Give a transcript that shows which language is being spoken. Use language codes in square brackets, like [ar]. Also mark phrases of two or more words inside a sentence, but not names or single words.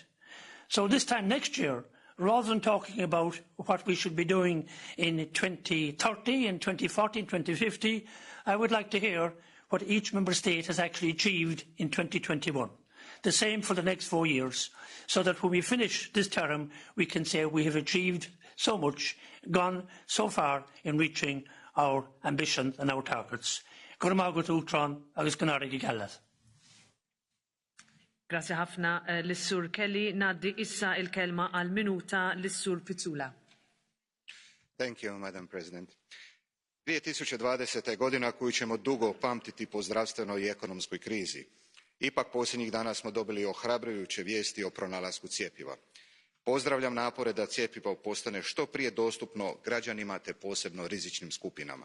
[en] So this time next year, rather than talking about what we should be doing in 2030 and 2040 and 2050, I would like to hear what each member state has actually achieved in 2021. The same for the next 4 years, so that when we finish this term, we can say we have achieved so much, gone so far in reaching our ambitions and our targets. [mt] Grazie ħafna l-Sur Kelly. Naddi issa il-kelma għal minuta l-Sur Pizzula. [en] Thank you, Madam President. [hr] 2020. godina koju ćemo dugo pamtiti po zdravstvenoj i ekonomskoj krizi. Ipak posljednjih dana smo dobili ohrabrujuće vijesti o pronalasku cjepiva. Pozdravljam napore da cjepivo postane što prije dostupno građanima te posebno rizičnim skupinama.